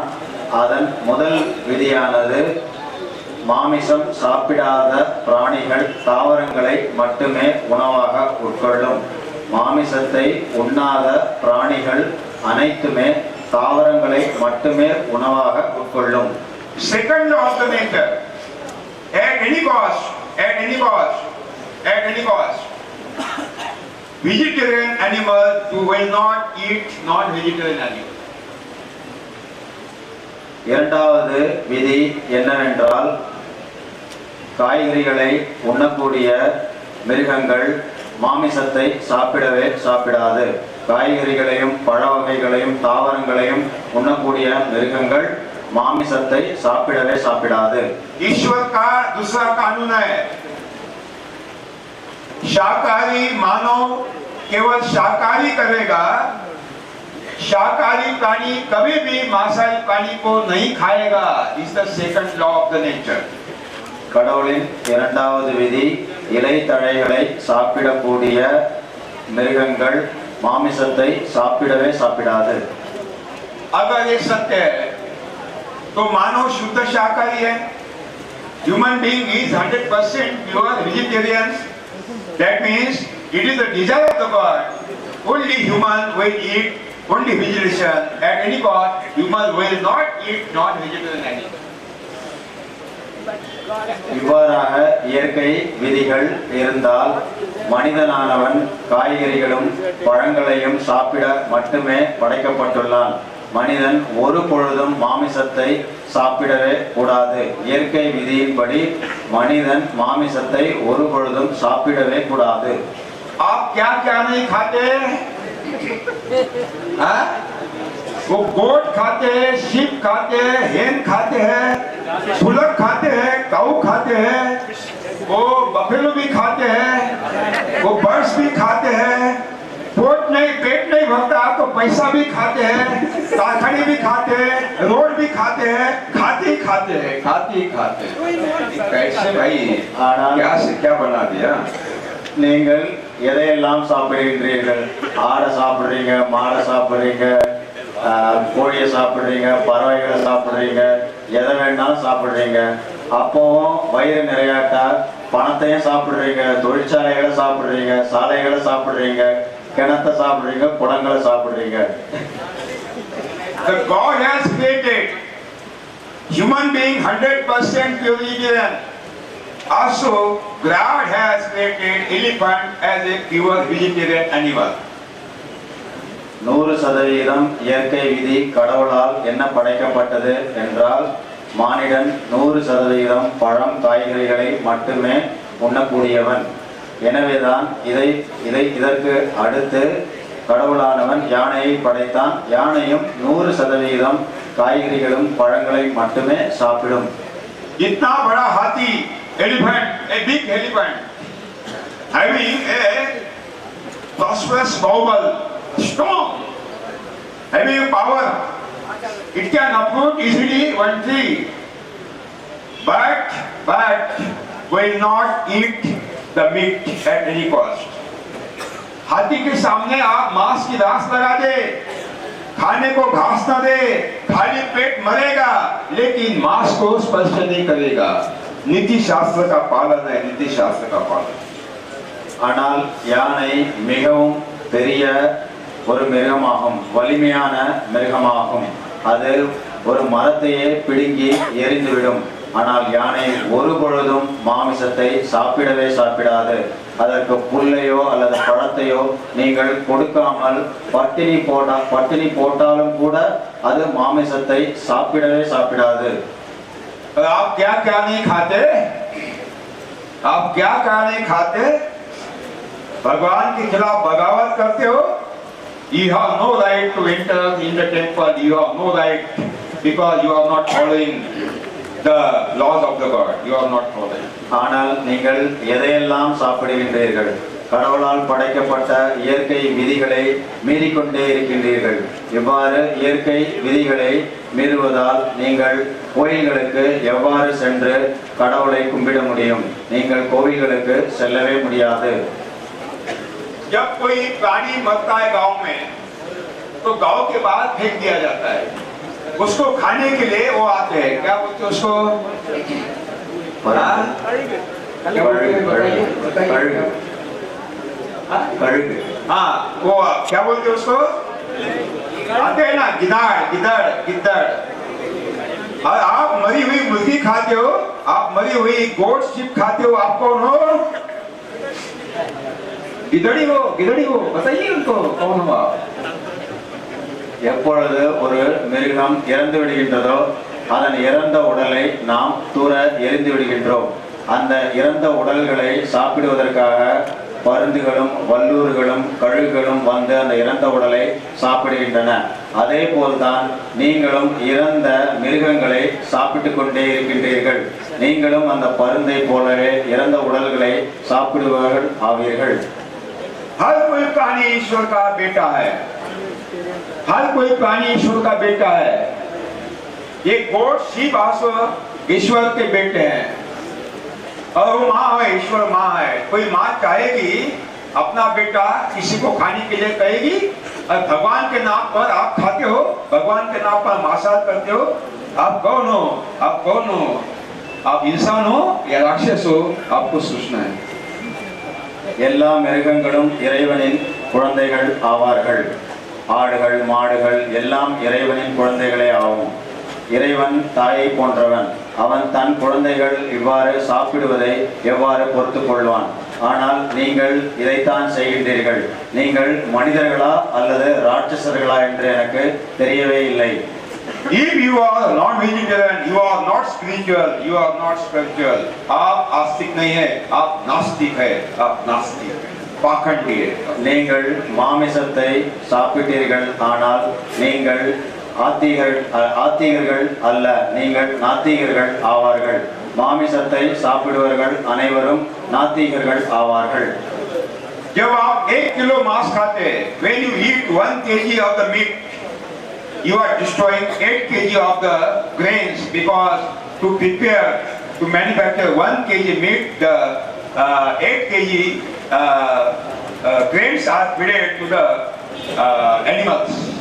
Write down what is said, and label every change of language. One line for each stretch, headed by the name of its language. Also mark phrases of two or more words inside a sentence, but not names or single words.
Tamil: அதன் முதல் விதியானது, மாமிசம் சாப்பிடாத பிராணிகள் தாவரங்களை மட்டுமே உணவாக உட்கொள்ளும். மாமிசத்தை உண்ணாத பிராணிகள் அனைத்துமே தாவரங்களை மட்டுமே உணவாக உட்கொள்ளும்.
English: Second law of the nature: at any cost, vegetarian animal will not eat non-vegetarian animal.
Tamil: இரண்டாவது விதி என்னவென்றால், காய்கறிகளை உண்ணக்கூடிய மிருகங்கள் மாமிசத்தை சாப்பிடவே சாப்பிடாது. காய்கறிகளையும் பழ வகைகளையும் தாவரங்களையும் உண்ணக்கூடிய மிருகங்கள் மாமிசத்தை சாப்பிடவே சாப்பிடாது.
Hindi: ईश्वर का दूसरा कानून है, शाकाहारी मानव केवल शाकाहारी करेगा, शाकाहारी प्राणी कभी भी मांसाहारी प्राणी को नहीं खाएगा.
English: is the second law of the nature.
Tamil: கடவுளின் இரண்டாவது விதி இலைத்தழைகளை சாப்பிடக்கூடிய மிருகங்கள் மாமிசத்தை சாப்பிடவே சாப்பிடாது.
Hindi: अगर ये सत्य है तो मानव शुद्ध शाकाहारी है.
English: Human being is 100% pure vegetarian. That means it is the desire of the God. Only human will eat only vegetation at any cost. Human will not eat non-vegetarian animals.
Tamil: இவ்வாறாக இயற்கை விதிகள் இருந்தால் மனிதனானவன் காய்கறிகளும் பழங்களையும் சாப்பிட மட்டுமே படைக்கப்பட்டுள்ளான். மனிதன் ஒரு பொழுதும் மாமிசத்தை சாப்பிடவே கூடாது. இயற்கை விதியின்படி மனிதன் மாமிசத்தை ஒரு பொழுதும் சாப்பிடவே கூடாது.
Hindi: आप क्या क्या नहीं खाते? हाँ? वो गोट खाते हैं, शीप खाते हैं, हेन खाते हैं, फुलक खाते हैं, काऊ खाते हैं, वो बफेलो भी खाते हैं, वो बर्ड्स भी खाते हैं. पेट नहीं भरता तो पैसा भी खाते हैं, कारखाने भी खाते हैं, रोड भी खाते हैं, खाते ही खाते हैं. कैसे भाई? क्या से क्या बना दिया?
Tamil: நீங்கள் எதையெல்லாம் சாப்பிடுகின்றீர்கள்? ஆடை சாப்பிடுறீங்க, மாடை சாப்பிடுறீங்க, கோழியை சாப்பிடுறீங்க, பறவைகளை சாப்பிடுறீங்க, எதை வேணாலும் சாப்பிடுறீங்க. அப்போவும் வயிறு நிறையாட்டா பணத்தையும் சாப்பிடுறீங்க, தொழிற்சாலைகளை சாப்பிடுறீங்க, சாலைகளை சாப்பிடுறீங்க, கிணத்தை சாப்பிடுறீங்க, குடங்களை சாப்பிடுறீங்க.
English: The God has created human being 100% vegetarian. Also, God has created elephant as a pure vegetarian animal.
Tamil: 100% இயற்கை விதி கடவுளால் என்ன படைக்கப்பட்டது என்றால் மானிடன் 100% பழம் காய்கறிகளை மட்டுமே உண்ணக்கூடியவன். எனவேதான் இதற்கு அடுத்து கடவுளானவன் யானையை படைத்தான். யானையும் 100% காய்கறிகளும் பழங்களை மட்டுமே சாப்பிடும்.
Hindi: इतना बड़ा हाथी,
English: elephant, a big elephant, having a prosperous bowel, strong, having a power, it can uproot easily one tree, but will not eat the meat at any cost.
Hindi: हाथी के सामने आप मांस की रास लगा दे, खाने को घास न दे, खाली पेट मरेगा, लेकिन मांस को स्पर्श नहीं करेगा. नीति शास्त्र का पालन है, नीति शास्त्र का पालन.
Tamil: ஆனால் யானை மிகவும் பெரிய ஒரு மிருகமாகும், வலிமையான மிருகமாகும். அது ஒரு மரத்தையே பிடுங்கி எரிந்துவிடும். ஆனால் யானை ஒரு பொழுதும் மாமிசத்தை சாப்பிடவே சாப்பிடாது. அதற்கு புல்லையோ அல்லது பழத்தையோ நீங்கள் கொடுக்காமல் பட்டினி போட்டாலும் கூட அது மாமிசத்தை சாப்பிடவே சாப்பிடாது.
Hindi: आप क्या क्या नहीं खाते? आप क्या क्या नहीं खाते? भगवान के खिलाफ बगावत करते हो.
English: You have no right to enter in the temple. You have no right because you are not following the laws of the God. You are not following.
Tamil: ஆனால் நீங்கள் எதையெல்லாம் சாப்பிடுகின்றீர்கள்? கடவுளால் படைக்கப்பட்ட இயற்கை விதிகளை மீறிக்கொண்டே இருக்கின்றீர்கள். இவ்வாறு இயற்கை விதிகளை மீறுவதால் நீங்கள் கோயில்களுக்கு எவ்வாறு சென்று கடவுளை கும்பிட முடியும்? நீங்கள் கோவில்களுக்கு செல்லவே முடியாது.
Hindi: जब कोई प्राणी मरता है गांव में, तो गांव के बाहर फेंक दिया जाता है. उसको खाने के लिए वो आते हैं. क्या बोलते हैं उसको? हाँ, वो क्या बोलते हैं उसको? आते हैं ना, गिद्दड़. और आप मरी हुई मुर्गी खाते हो, आप मरी हुई
English: goat sheep
Hindi: खाते हो. आप कौन हो? गिदड़ी हो. बताइए उनको कौन हुआ?
Tamil: எப்பொழுது ஒரு மிருகம் இறந்து விடுகின்றதோ அதன் இறந்த உடலை நாம் தூர எரிந்து விடுகின்றோம். அந்த இறந்த உடல்களை சாப்பிடுவதற்காக பருந்துகளும் வல்லூர்களும் கழுகுகளும் வந்து அந்த இறந்த உடலை சாப்பிடுகின்றன. அதே போல்தான் நீங்களும் இறந்த மிருகங்களை சாப்பிட்டு கொண்டே இருக்கின்றீர்கள். நீங்களும் அந்த பருந்தை போலவே இறந்த உடல்களை சாப்பிடுபவர்கள் ஆவீர்கள்.
Hindi: हर कोई प्राणी ईश्वर का बेटा है, हर कोई प्राणी ईश्वर का बेटा है। ये
English: goat sheep
Hindi: आसो ईश्वर के बेटे हैं और वो माँ है, ईश्वर माँ है। कोई माँ चाहेगी अपना बेटा किसी को खाने के लिए कहेगी और भगवान के नाम पर आप खाते हो, भगवान के नाम पर मांसाहार करते हो। आप कौन हो? आप कौन हो? आप इंसान हो या राक्षस हो? आपको सोचना है।
Tamil: எல்லா மிருகங்களும் இறைவனின் குழந்தைகள் ஆவார்கள். ஆடுகள் மாடுகள் எல்லாம் இறைவனின் குழந்தைகளே ஆகும். இறைவன் தாயை போன்றவன். அவன் தன் குழந்தைகள் இவ்வாறு சாப்பிடுவதை எவ்வாறு பொறுத்துக் கொள்வான்? ஆனால் நீங்கள் இதைத்தான் செய்கின்றீர்கள். நீங்கள் மனிதர்களா அல்லது ராட்சசர்களா என்று எனக்கு தெரியவே இல்லை.
English: If you are non-vegetarian, you are not spiritual, you are not spiritual.
Hindi: आप आस्तिक नहीं है, आप नास्तिक है, आप नास्तिक है, पाखंडी है.
Tamil: நீங்கள் மாமிசத்தை சாப்பிட்டீர்கள், ஆனால் நீங்கள் ஆத்திகர்கள் அல்ல, நீங்கள் நாத்திகர்கள் ஆவார்கள். மாமிசத்தை சாப்பிடுவர்கள் அனைவரும் நாத்திகர்கள் ஆவார்கள்.
Hindi: जब आप 1 किलो मांस खाते हैं,
English: when you eat 1 kg of the meat, you are destroying 8 kg of the grains, because to prepare, to manufacture 1 kg meat, the 8 kg grains are fed to the animals.